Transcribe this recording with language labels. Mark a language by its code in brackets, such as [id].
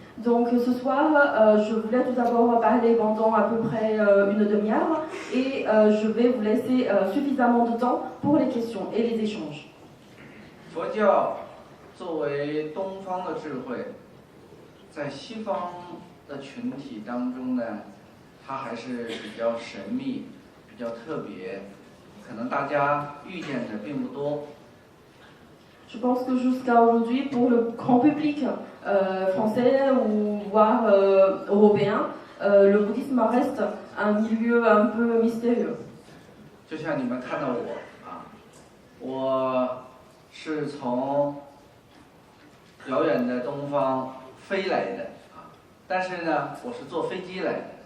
[fr] Donc ce soir, je voulais tout d'abord parler pendant à peu près une demi-heure et je vais vous laisser suffisamment de temps pour les questions et les échanges. [zh] 佛教作为东方的智慧，在西方的群体当中呢，它还是比较神秘。比较特别，可能大家遇见的并不多。 [fr] Je pense que jusqu'à aujourd'hui, pour le grand public français ou voire européen, le bouddhisme reste un milieu un peu mystérieux. [zh] 就像你们看到我啊，我是从遥远的东方飞来的啊，但是呢，我是坐飞机来的。